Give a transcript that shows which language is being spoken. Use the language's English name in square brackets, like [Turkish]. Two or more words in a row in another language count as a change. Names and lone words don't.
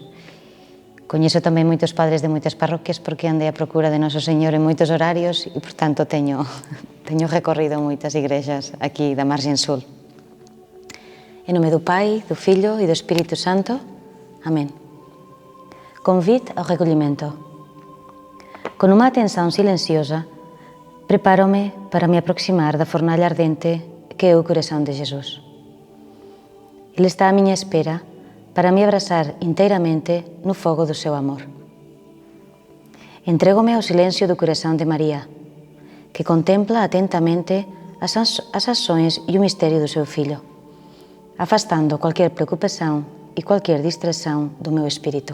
[Galician] Coñezo tamén moitos padres de moitas parroquias porque andei a procura de Noso Señor en moitos horarios e, por tanto, teño recorrido moitas igrexas aquí da Margen Sul. En nome do Pai, do Fillo e do Espírito Santo. Amén. Convite ao recollimento. Con unha atención silenciosa, prepárome para me aproximar da fornalla ardente que é o coração de Jesus. Ele está á miña espera para me abrazar inteiramente no fogo do seu amor. Entrégome ao silencio do coração de María, que contempla atentamente as ações e o misterio do seu Filho, afastando cualquier preocupação e cualquier distração do meu espírito.